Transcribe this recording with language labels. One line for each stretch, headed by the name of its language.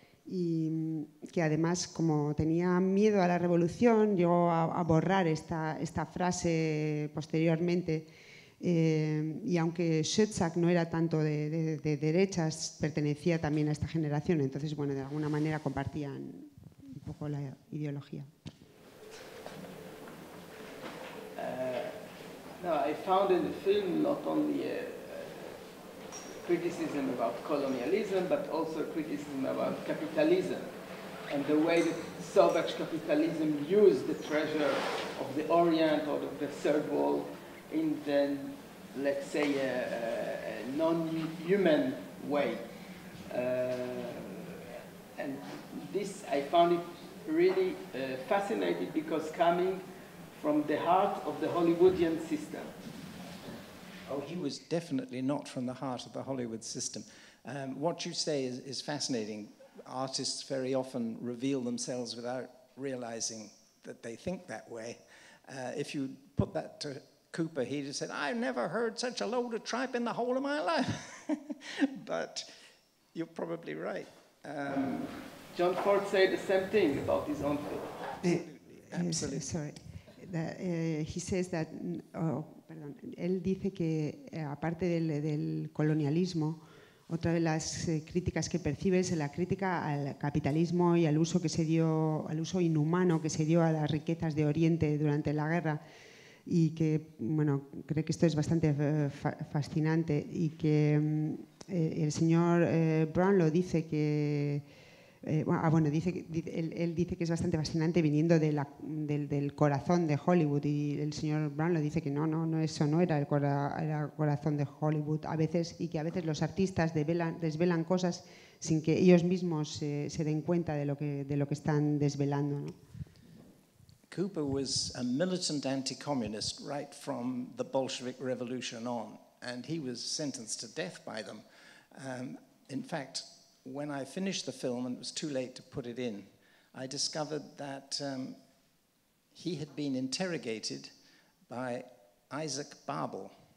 Spanish: y que además, como tenía miedo a la revolución, llegó a borrar esta frase posteriormente, y aunque Schoedsack no era tanto de derechas, pertenecía también a esta generación, entonces, bueno, de alguna manera compartían un poco la ideología.
English: No, I found in the film not only criticism about colonialism, but also criticism about capitalism and the way that Soviet capitalism used the treasure of the Orient or the Third World in the, let's say, a non-human way. And this, I found it really fascinating, because coming from the heart of the Hollywoodian system. Oh, he was definitely not from the heart of the Hollywood system. What you say is fascinating. Artists very often reveal themselves without realizing that they think that way. If you put that to Cooper, he'd have said, "I've never heard such a load of tripe in the whole of my life." But you're probably right. John Ford said the same thing about his own film. Absolutely. Sorry. He says that,
Spanish: él dice que aparte del colonialismo, otra de las críticas que percibe es la crítica al capitalismo y al uso al uso inhumano que se dio a las riquezas de Oriente durante la guerra, y que, bueno, cree que esto es bastante fascinante, y que el señor Brownlow dice que él dice que es bastante fascinante viniendo del corazón de Hollywood, y el señor Brownlow dice que no, eso no era el corazón de Hollywood a veces, y que a veces los artistas desvelan cosas sin que ellos mismos se den cuenta de lo que están desvelando, ¿no?
English: Cooper was a militant anti-communist right from the Bolshevik Revolution on, and he was sentenced to death by them. In fact, when I finished the film, and it was too late to put it in, I discovered that he had been interrogated by Isaac Babel.